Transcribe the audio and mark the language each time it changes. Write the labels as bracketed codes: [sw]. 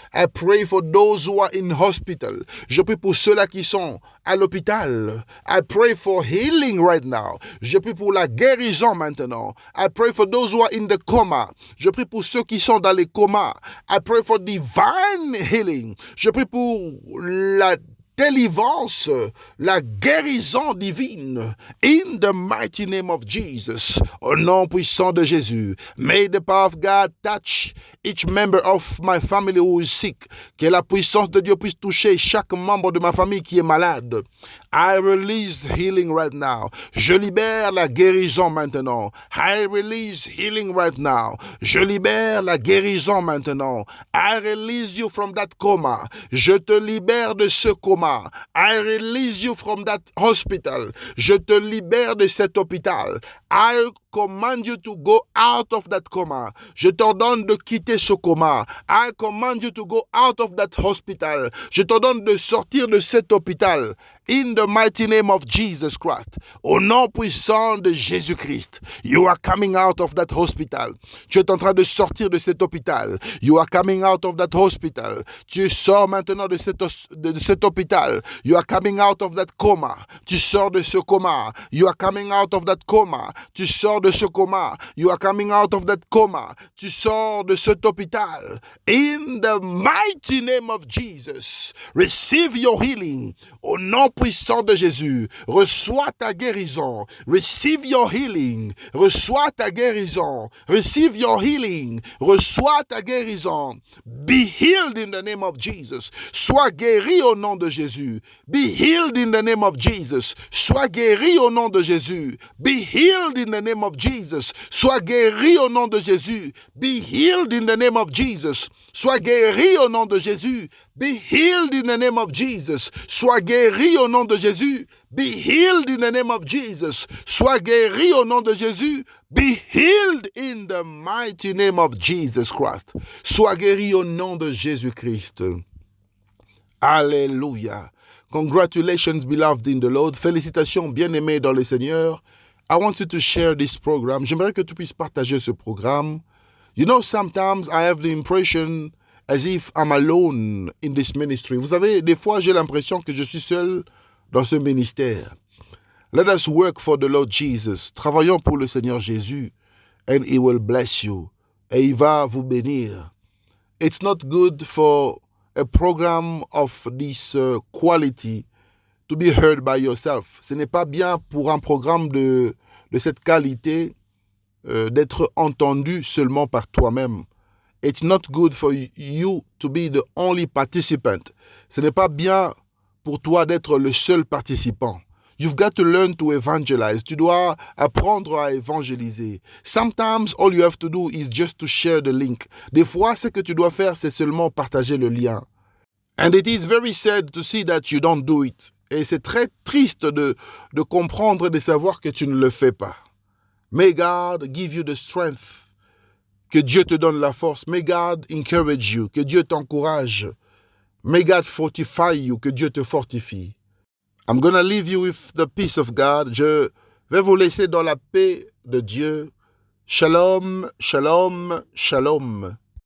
[en] I pray for those who are in hospital. [fr] Je prie pour ceux-là qui sont à l'hôpital. [en] I pray for healing right now. [fr] Je prie pour la guérison maintenant. [en] I pray for those who are in the coma. [fr] Je prie pour ceux qui sont dans les comas. [en] I pray for divine healing. [fr] Je prie pour la délivrance, la guérison divine, [en] in the mighty name of Jesus, [fr] au nom puissant de Jésus. [en] May the power of God touch each member of my family who is sick. [fr] Que la puissance de Dieu puisse toucher chaque membre de ma famille qui est malade. [en] I release healing right now. [fr] Je libère la guérison maintenant. [en] I release healing right now. [fr] Je libère la guérison maintenant. [en] I release you from that coma. [fr] Je te libère de ce coma. [en] I release you from that hospital. [fr] Je te libère de cet hôpital. [en] I command you to go out of that coma. [fr] Je t'ordonne de quitter ce coma. [en] I command you to go out of that hospital. [fr] Je t'ordonne de sortir de cet hôpital. [en] In the mighty name of Jesus Christ. [fr] Au nom puissant de Jésus-Christ. [en] You are coming out of that hospital. [fr] Tu es en train de sortir de cet hôpital. [en] You are coming out of that hospital. [fr] Tu sors maintenant de cet hôpital. [en] You are coming out of that coma. [fr] Tu sors de ce coma. [en] You are coming out of that coma. [fr] Tu sors de ce coma. [en] You are coming out of that coma. [fr] Tu sors de cet hôpital. [en] In the mighty name of Jesus. Receive your healing. [fr] Au nom puissant de Jésus. Reçois ta guérison. [en] Receive your healing. [fr] Reçois ta guérison. [en] Receive your healing. [fr] Reçois ta guérison. [en] Be healed in the name of Jesus. [fr] Sois guéri au nom de Jésus. [en] Be healed in the name of Jesus. [fr] Sois guéri au nom de Jésus. [en] Be healed in the name of Jesus. [fr] Sois guéri au nom de Jésus. [en] Be healed in the name of Jesus. [fr] Sois guéri au nom de Jésus. [en] Be healed in the name of Jesus. [fr] Sois guéri au nom de Jésus. [en] Be healed in the name of Jesus. [fr] Sois guéri au nom de Jésus. [en] Be healed in the mighty name of Jesus Christ. [fr] Sois guéri au nom de Jésus-Christ. Alléluia. [en] Congratulations, beloved in the Lord. [fr] Félicitations, bien-aimés dans le Seigneur. [en] I want you to share this program. [fr] J'aimerais que tu puisses partager ce programme. [en] You know, sometimes I have the impression as if I'm alone in this ministry. [fr] Vous savez, des fois, j'ai l'impression que je suis seul dans ce ministère. [en] Let us work for the Lord Jesus. [fr] Travaillons pour le Seigneur Jésus. [en] And He will bless you. [fr] Et il va vous bénir. [en] It's not good for a program of this quality to be heard by yourself. [fr] Ce n'est pas bien pour un programme de cette qualité d'être entendu seulement par toi-même. [en] It's not good for you to be the only participant. [fr] Ce n'est pas bien pour toi d'être le seul participant. [en] You've got to learn to evangelize. [fr] Tu dois apprendre à évangéliser. [en] Sometimes all you have to do is just to share the link. [fr] Des fois, ce que tu dois faire, c'est seulement partager le lien. [en] And it is very sad to see that you don't do it. [fr] Et c'est très triste de comprendre et de savoir que tu ne le fais pas. [en] May God give you the strength. [fr] Que Dieu te donne la force. [en] May God encourage you. [fr] Que Dieu t'encourage. [en] May God fortify you. [fr] Que Dieu te fortifie. [en] I'm going to leave you with the peace of God. [fr] Je vais vous laisser dans la paix de Dieu. Shalom, shalom, shalom.